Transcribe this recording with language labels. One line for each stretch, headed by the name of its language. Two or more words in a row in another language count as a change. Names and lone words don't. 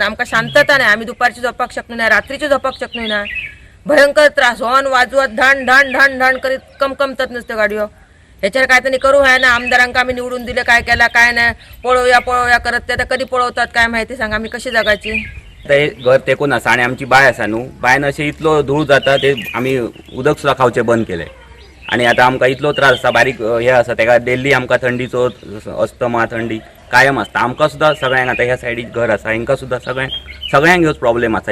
Marathi: आमका शांतता नाही, आम्ही दुपारची झोपाक शकलो नाही, रात्रीची झोपाक शकलो नाही. भयंकर त्रास, हॉर्न वाजवत ढण करीत कमकमतात नुसतं गाडीवर. ह्याच्यावर काय तरी करू आहे ना. आमदारांका आम्ही निवडून दिले, काय केला काय नाही, पळवूया करत ते आता कधी पळवतात काय माहिती सांगा. आम्ही कशी जगायची.
Konkani: ते घर तेकून आसा आणि आमची बाय आसा न्हू, बायन अशें इतलो धूळ जाता ते आमी उदक सुद्दां खावचें बंद केलें. आणि आता आमकां इतलो त्रास आसा, बारीक हे आसा, तेका डेली आमकां थंडीचो अस्थमा थंडी कायम आसता. आमकां सुद्दां सगळ्यांक आतां ह्या सायडीक घर आसा, हांकां सुद्दां सगळ्यांक ह्योच प्रॉब्लेम आसा.